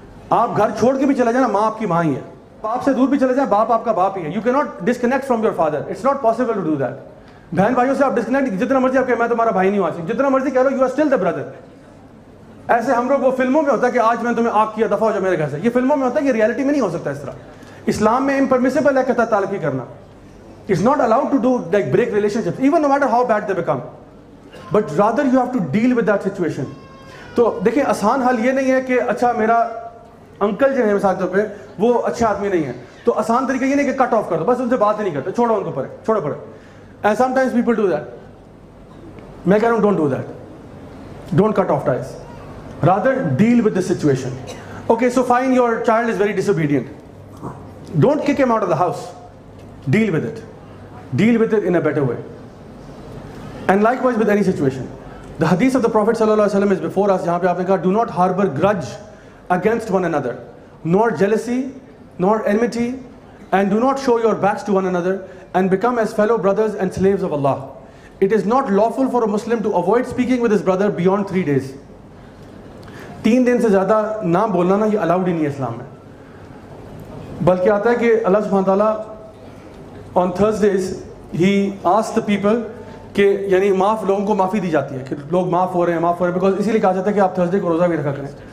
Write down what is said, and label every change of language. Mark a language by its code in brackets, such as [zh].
[ur] آپ گھر چھوڑ کے بھی چلے جائیں نا, ماں آپ کی ماں ہی ہے. باپ سے دور بھی چلے جائیں, باپ آپ کا باپ ہی ہے. [en] You can not disconnect from your father. It's not possible to do that. [ur] بہن بھائیوں سے آپ ڈسکنیکٹ جتنا مرضی آپ کہ میں تمہارا بھائی نہیں ہوں, آج جتنا مرضی کہہ love [en] You are still the brother. [ur] ایسے ہم لوگ وہ فلموں میں ہوتا ہے کہ آج میں تمہیں آگ کیا, دفعہ ہو جاؤ میرے گھر سے. یہ فلموں میں ہوتا ہے, یہ ریالٹی میں نہیں ہو سکتا اس طرح. اسلام میں امپرمیسیبل ہے قطع تعلقی کرنا. [en] It's not allowed to do like break relationships, even no matter how bad they become. But rather you have to deal with that situation. [ur] تو دیکھیں آسان حل یہ نہیں ہے کہ اچھا میرا انکل جو ہے مثال کے طور پہ وہ اچھے آدمی نہیں ہے, تو آسان طریقہ یہ نہیں کہ کٹ آف کر دو, بس ان سے بات ہی نہیں کرتے, چھوڑو ان کو پڑے, چھوڑو پڑے. [en] And sometimes people do that. [ur] میں کہہ رہا ہوں [en] don't do that. Don't cut off ties. Rather deal with the situation. Okay, so fine, your child is very disobedient. Don't kick him out of the house. Deal with it. Deal with it in a better way. And likewise with any situation. The hadith of the Prophet ﷺ is before us, [ur] jahan pe aapne kaha, [en] do not harbor grudge against one another, nor jealousy, nor enmity, and do not show your backs to one another, and become as fellow brothers and slaves of Allah. It is not lawful for a Muslim to avoid speaking with his brother beyond 3 days. [ur] 3 دن سے زیادہ نہ بولنا نا, یہ allowed ہی نہیں ہے اسلام میں. بلکہ آتا ہے کہ اللہ سبحانہ تعالیٰ [en] on Thursdays he asked the people [ur] کہ یعنی لوگوں کو معافی دی جاتی ہے, کہ لوگ معاف ہو رہے ہیں, بیکاز اسی لیے کہا جاتا ہے کہ آپ تھرسڈے کو روزہ بھی رکھا کریں.